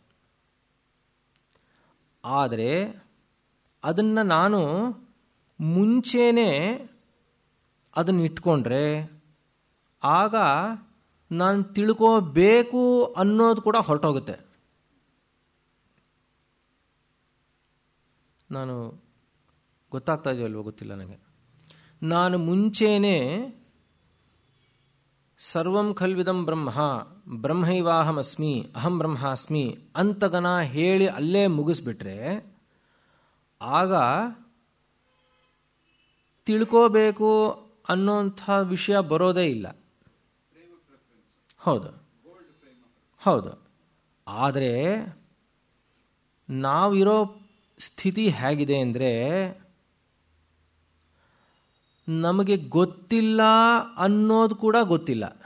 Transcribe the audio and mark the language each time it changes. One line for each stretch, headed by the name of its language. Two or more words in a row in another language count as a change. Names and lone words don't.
Kannada: ಆದರೆ ಅದನ್ನು ನಾನು ಮುಂಚೆನೇ ಅದನ್ನು ಇಟ್ಕೊಂಡ್ರೆ ಆಗ ನಾನು ತಿಳ್ಕೋಬೇಕು ಅನ್ನೋದು ಕೂಡ ಹೊರಟೋಗುತ್ತೆ. ನಾನು ಗೊತ್ತಾಗ್ತಾ ಇದೆಯಲ್ವೋ ಗೊತ್ತಿಲ್ಲ ನನಗೆ. ನಾನು ಮುಂಚೆನೇ
Sanskrit: ಸರ್ವಂ ಖಲ್ವಿದಂ ಬ್ರಹ್ಮ ಬ್ರಹ್ಮೈವಾಹಮಸ್ಮಿ ಅಹಂ ಬ್ರಹ್ಮಾಸ್ಮಿ
Kannada: ಅಂತಗನ ಹೇಳಿ ಅಲ್ಲೇ ಮುಗಿಸ್ಬಿಟ್ರೆ ಆಗ ತಿಳ್ಕೋಬೇಕು ಅನ್ನೋಂಥ ವಿಷಯ ಬರೋದೇ ಇಲ್ಲ. ಹೌದು ಹೌದು. ಆದರೆ ನಾವಿರೋ ಸ್ಥಿತಿ ಹೇಗಿದೆ ಅಂದರೆ ನಮಗೆ ಗೊತ್ತಿಲ್ಲ ಅನ್ನೋದು ಕೂಡ ಗೊತ್ತಿಲ್ಲ.